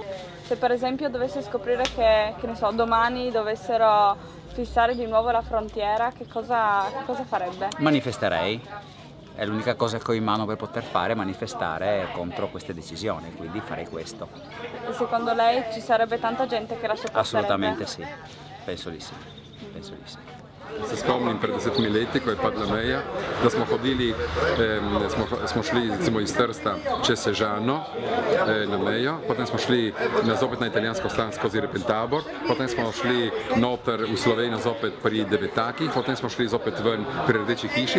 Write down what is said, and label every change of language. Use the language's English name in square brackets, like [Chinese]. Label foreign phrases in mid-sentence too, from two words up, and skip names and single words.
[Italian] Se per esempio dovessi scoprire che ne so, domani dovessero fissare di nuovo la frontiera, che cosa farebbe? Manifesterei. È l'unica cosa che ho in mano per poter fare, manifestare contro queste decisioni, quindi farei questo. E secondo lei ci sarebbe tanta gente che la sopporterebbe? Assolutamente sì, penso di sì, penso di sì. [Slovenian] Se spomnim pred 10 leti, ko je padla meja, da smo hodili, smo šli recimo iz Trsta čez Sežano na mejo, potem smo šli zopet na italijansko stran skozi Repentabor, potem smo šli noter v Slovenijo zopet pri Devetakih, potem smo šli zopet ven pri Rdeči hiši.